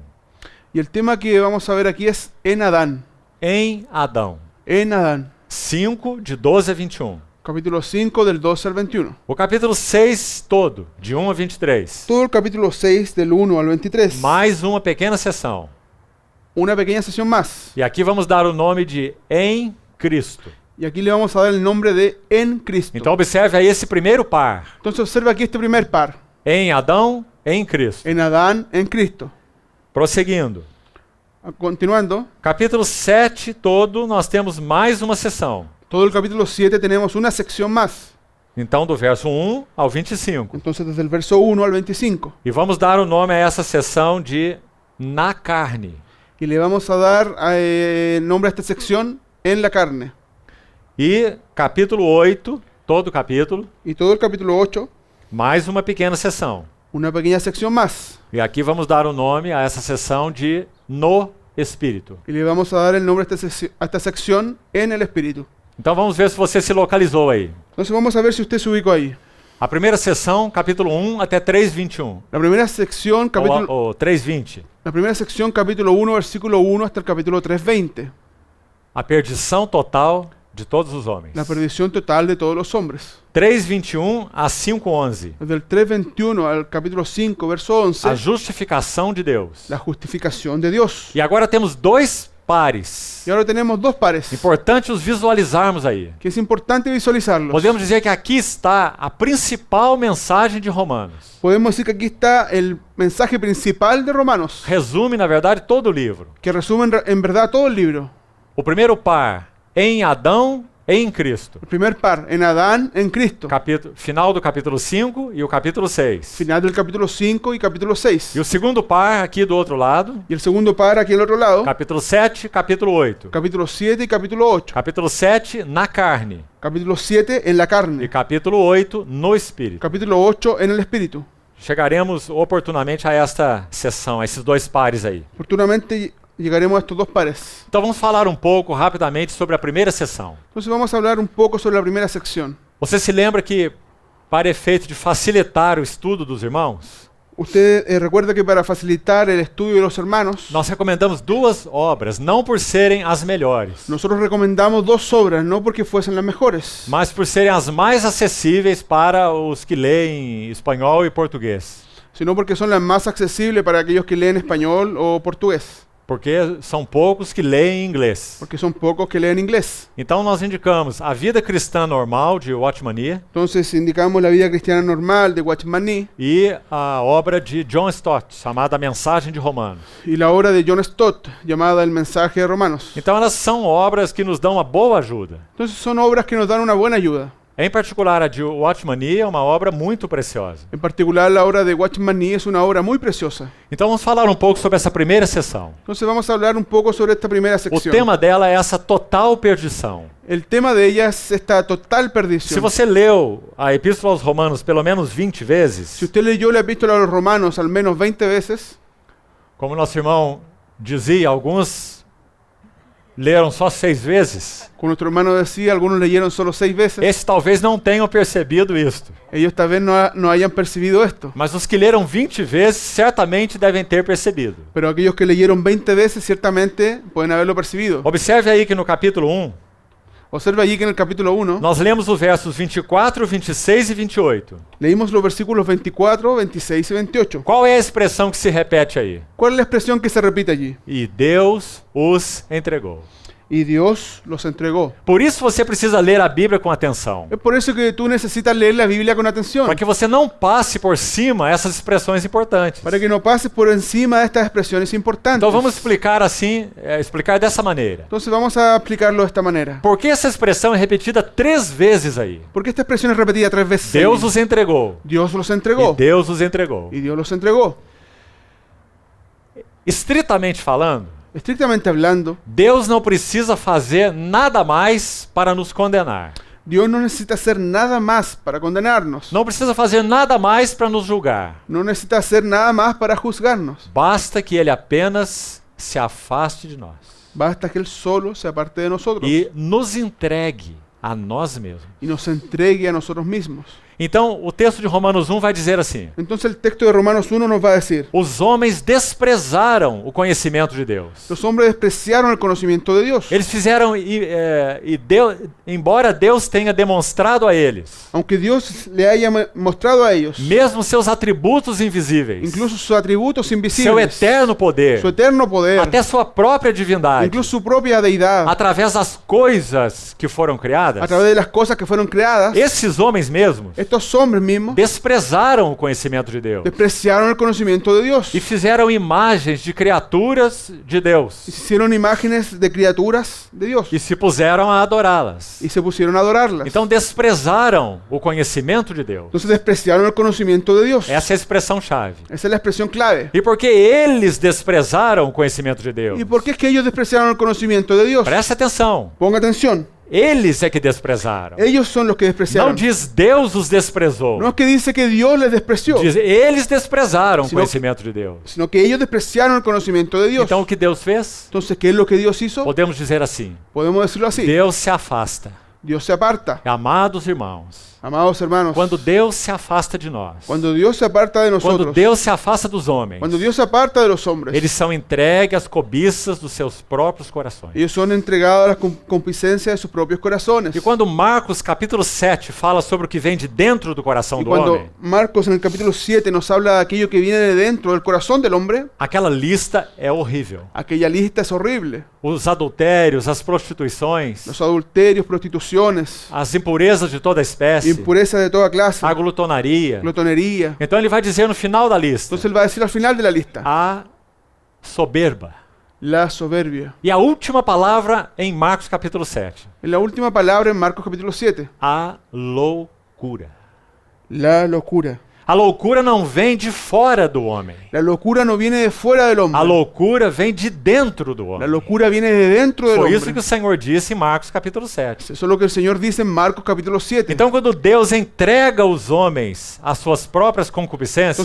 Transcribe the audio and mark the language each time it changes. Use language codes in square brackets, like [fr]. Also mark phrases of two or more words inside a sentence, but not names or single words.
[es] Y el tema que vamos a ver aquí es en Adán. [pt] Em Adão. [es] En Adán. 5, de 12 a 21. Capítulo 5 del 12 al 21. [pt] O capítulo 6 todo, de 1 a 23. [es] Todo el capítulo 6 del 1 al 23. [pt] Mais uma pequena seção. [es] Una pequeña sección más. [pt] E aqui vamos dar o nome de em Cristo. [es] Y aquí le vamos a dar el nombre de en Cristo. [pt] Então observe aí esse primeiro par. [es] Entonces observa aquí este primer par. [pt] Em Adão, em Cristo. [es] En Adán, en Cristo. [pt] Prosseguindo. [es] Continuando. [pt] Capítulo 7 todo, nós temos mais uma seção. [es] Todo el capítulo 7 tenemos una sección más. [pt] Então do verso 1 ao 25. [es] Entonces desde el verso 1 al 25. [pt] E vamos dar o nome a essa seção de na carne. [es] Y le vamos a dar nombre a esta sección en la carne. [pt] E capítulo 8, todo o capítulo, [es] Y todo el capítulo 8, [pt] mais uma pequena seção. [es] una pequeña sección más. [pt] E aqui vamos dar o nome a essa seção de no Espírito. [es] Y le vamos a dar el nombre a esta sección en el Espíritu. [pt] Então vamos ver se você se localizou aí. [es] Entonces vamos a ver si usted se ubicó ahí. [pt] A primeira seção, capítulo 1 até 3:21. [es] La primera sección, [pt] Ou 3:20. [es] La primera sección, capítulo 1, versículo 1 hasta el capítulo 3:20. [pt] A perdição total de todos os homens. [es] La perdición total de todos los hombres. 3:21 a 5:11. Desde el 3:21 al capítulo 5, verso 11. [pt] A justificação de Deus. [es] La justificación de Dios. [pt] E agora temos dois pares. [es] Y ahora tenemos dos pares, [pt] Importante os visualizarmos aí. [es] que es importante visualizarlos. [pt] Podemos dizer que aqui está a principal mensagem de Romanos. [es] Podemos decir que aquí está el mensaje principal de Romanos, [pt] Resume, na verdade, todo o livro. [es] que resume en verdad todo el libro. [pt] O primeiro par, em Adão e em Cristo. [es] El primer par, en Adán, en Cristo. [pt] Final do capítulo 5 e o capítulo 6. [es] Final del capítulo 5 y capítulo 6. [pt] E o segundo par, aqui do outro lado, Y el segundo par aquí al otro lado, capítulo 7, capítulo 8. [es] capítulo 7 y capítulo 8. [pt] Capítulo 7, na carne. [es] Capítulo 7 en la [pt] E [es] carne. [pt] capítulo 8, no espírito. [es] Capítulo 8 en el espíritu. [pt] Chegaremos oportunamente a esta sessão, a esses dois pares aí. [es] Oportunamente llegaremos a estos dos pares. [pt] Então vamos falar um pouco rapidamente sobre a primeira sessão. [es] Entonces vamos a hablar un poco sobre la primera sección. [pt] Você se lembra que, para efeito de facilitar o estudo dos irmãos, [es] Usted recuerda que para facilitar el estudio de los hermanos, [pt] nós recomendamos duas obras, não por serem as melhores, [es] nosotros recomendamos dos obras, no porque fuesen las mejores, [pt] mas por serem as mais acessíveis para os que leem espanhol e português. [es] sino porque son las más accesibles para aquellos que leen español o portugués, [pt] Porque são poucos que leem inglês. [es] porque son pocos que leen inglés. [pt] Então nós indicamos A Vida Cristã Normal, de Watchmania, [es] Entonces indicamos la vida cristiana normal de Watchman Nee [pt] e a obra de John Stott, chamada A Mensagem de Romanos. [es] y la obra de John Stott llamada El mensaje de Romanos. [pt] Então elas são obras que nos dão uma boa ajuda. [es] Entonces son obras que nos dan una buena ayuda. [pt] Em particular, a de Watchmania é uma obra muito preciosa. [es] En particular la obra de Watchman Nee es una obra muy preciosa. [pt] Então vamos falar um pouco sobre essa primeira sessão. [es] Entonces vamos a hablar un poco sobre esta primera [pt] O [es] sección. [pt] tema dela é essa total perdição. [es] El tema de ella es esta total [pt] Se [es] perdición. [pt] você leu a Epístola aos Romanos pelo menos 20 vezes, [es] Si usted leyó la epístola a los romanos al menos 20 veces, [pt] como nosso irmão dizia, alguns leram só 6 vezes. [es] como nuestro hermano decía, algunos leyeron solo 6 veces. [pt] Esses talvez não tenham percebido isto. [es] Ellos tal vez no hayan percibido esto. [pt] Mas os que leram 20 vezes certamente devem ter percebido. [es] Pero aquellos que leyeron 20 veces ciertamente pueden haberlo percibido. [pt] Observe aí que no capítulo 1, [es] Observa allí que en el capítulo 1 [pt] nós lemos os versos 24, 26 e 28. [es] leímos los versículos 24, 26 y 28. [pt] Qual é a expressão que se repete aí? [es] ¿Cuál es la expresión que se repite allí? [pt] E Deus os entregou. [es] Y Dios los entregó. [pt] Por isso você precisa ler a Bíblia com atenção. [es] Es por eso que tú necesitas leer la Biblia con atención. [pt] Para que você não passe por cima essas expressões importantes. [es] Para que no pases por encima de estas expresiones importantes. [pt] Então vamos explicar assim, explicar dessa maneira. [es] Entonces vamos a explicarlo de esta manera. [pt] Por que essa expressão é repetida 3 vezes aí? [es] Porque esta expresión es repetida 3 veces. [pt] Deus [es] allí. [pt] os entregou. [es] Dios los [pt] E [es] entregó. [pt] Deus os entregou. [es] Y Dios los entregó. [pt] Estritamente falando, [es] Estrictamente hablando, [pt] Deus não precisa fazer nada mais para nos condenar. [es] Dios no necesita hacer nada más para condenarnos. [pt] Não precisa fazer nada mais para nos julgar. [es] No necesita hacer nada más para juzgarnos. [pt] Basta que Ele apenas se afaste de nós [es] Basta que Él solo se aparte de nosotros [pt] e nos entregue a nós mesmos. [es] y nos entregue a nosotros mismos. [pt] Então, o texto de Romanos 1 vai dizer assim: [es] Entonces el texto de Romanos 1 nos va a decir: [pt] os homens desprezaram o conhecimento de Deus. [es] los hombres despreciaron el conocimiento de Dios. [pt] Eles fizeram, embora Deus tenha demonstrado a eles, [es] Aunque Dios le haya mostrado a ellos [pt] mesmo seus atributos invisíveis, [es] incluso sus atributos [pt] seu [es] invisibles, [pt] eterno poder, [es] su eterno poder, [pt] até sua própria divindade, [es] incluso su propia deidad, [pt] através das coisas que foram criadas, [es] a través de las cosas que fueron creadas, [pt] esses homens mesmos [es] estos hombres mismos [pt] desprezaram o conhecimento de Deus [es] despreciaron el conocimiento de Dios [pt] e fizeram imagens de criaturas de Deus [es] y se hicieron imágenes de criaturas de Dios [pt] e se puseram a adorá-las. [es] y se pusieron a adorarlas. [pt] Então desprezaram o conhecimento de Deus. [es] Entonces despreciaron el conocimiento de Dios. [pt] Essa é a expressão-chave. [es] Esa es la expresión clave. [pt] E porque eles desprezaram o conhecimento de Deus, [es] ¿Y por qué es que ellos despreciaron el conocimiento de Dios? [pt] preste atenção, [es] Ponga atención. [pt] eles é que desprezaram. [es] Ellos son los que [pt] Não [es] despreciaron. [pt] diz Deus os desprezou. [es] No es que dice que Dios les despreció, [pt] Diz eles desprezaram o [es] Sino- [pt] conhecimento de Deus. [es] sino que ellos despreciaron el conocimiento de Dios. [pt] Então o que Deus fez? [es] Entonces, ¿qué es lo que Dios hizo? [pt] Podemos dizer assim: [es] Podemos decirlo así. [pt] Deus se afasta. [es] Dios se aparta. [pt] Amados irmãos, [es] Amados hermanos, [pt] quando Deus se afasta de nós, [es] cuando Dios se aparta de [pt] quando [es] nosotros, [pt] Deus se afasta dos homens, [es] cuando Dios se aparta de los hombres, [pt] eles são entregues às cobiças dos seus próprios corações. [es] ellos son entregados a la concupiscencia de sus propios corazones. [pt] E quando Marcos capítulo 7 fala sobre o que vem de dentro do coração [es] Y [pt] do [es] cuando [pt] homem, [es] Marcos en el capítulo 7 nos habla de aquello que viene de dentro del corazón del hombre, [pt] aquela lista é horrível. [es] aquella lista es horrible. [pt] Os adultérios, as prostituições, [es] Los adulterios, prostituciones, [pt] as impurezas de toda espécie, [es] impureza de toda clase, [pt] a glutonaria. [es] glotonería. [pt] Então ele vai dizer no final da lista, [es] Entonces él va a decir al final de la lista, [pt] a soberba. [es] la soberbia. [pt] E a última palavra em Marcos capítulo 7, [es] En la última palabra en Marcos capítulo 7, [pt] a loucura. [es] la locura. [pt] A loucura não vem de fora do homem. [es] La locura no viene de fuera del [pt] A [es] hombre. [pt] loucura vem de dentro do [es] La [pt] homem. [es] locura viene de dentro del [pt] Foi isso que [es] hombre. [pt] o Senhor disse em Marcos capítulo 7. [es] Eso es lo que el Señor dice en Marcos capítulo 7. [pt] Então, quando Deus entrega os homens às suas próprias concupiscências,